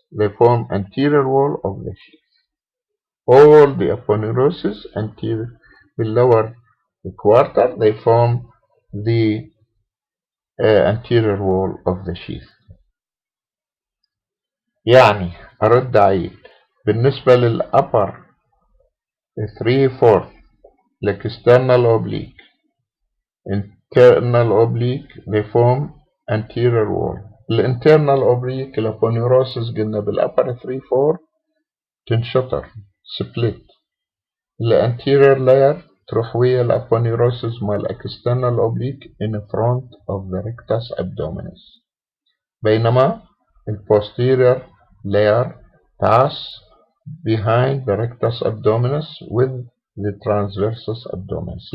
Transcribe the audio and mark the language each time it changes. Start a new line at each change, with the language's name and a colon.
English: They form anterior wall of the sheath. All the aponeurosis anterior, the lower quarter, they form the anterior wall of the sheath.
Arabic: يعني أرد أعيد بالنسبة
English: للupper 3/4 external oblique, internal oblique, they form anterior wall.
Arabic: الانترنال oblique الأبونeurosis قلنا بالupper 3/4 تنشطر split. الانتيرير layer تروح ويا الابونيروسيس مال
English: external oblique in front of the rectus abdominis،
Arabic: بينما
English: posterior layer pass behind the rectus abdominis with the transversus abdominis.